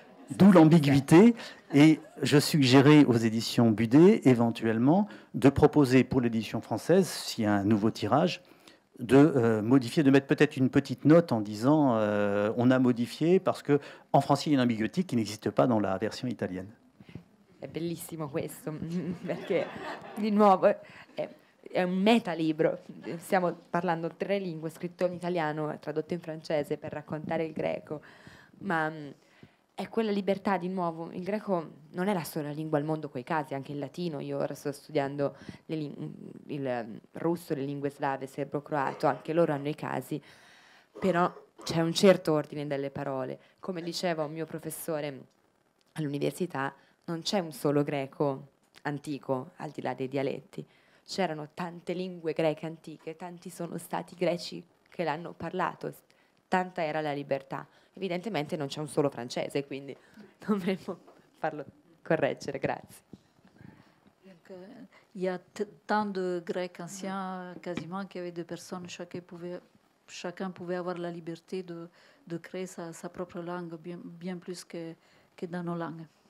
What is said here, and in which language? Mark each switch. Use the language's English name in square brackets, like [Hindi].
[French] D'où l'ambiguïté, et je suggérais aux éditions Budet, éventuellement, de proposer pour l'édition française, s'il y a un nouveau tirage, de modifier, de mettre peut-être une petite note en disant on a modifié parce qu'en français il y a une ambiguïté qui n'existe pas dans la version italienne. [Italian] È bellissimo questo, perché di nuovo è un metalibro. Stiamo parlando 3 lingue, scritto in italiano, tradotto in francese per raccontare il greco, ma è quella libertà di nuovo. Il greco non è la sola lingua al mondo coi casi, anche il latino. Io ora sto studiando il russo, le lingue slave, serbo-croato, anche loro hanno i casi, però c'è un certo ordine delle parole. Come diceva un mio professore all'università, non c'è un solo greco antico, al di là dei dialetti. C'erano tante lingue greche antiche, tanti sono stati greci che l'hanno parlato, tanta era la libertà. Evidentemente non c'è un solo francese, quindi dovremmo farlo correggere. Grazie. [French] Il y a tant de Grecs anciens, quasiment, qu'il y avait des personnes, chacun pouvait avoir la liberté de créer sa propre langue, bien plus que dans nos langues.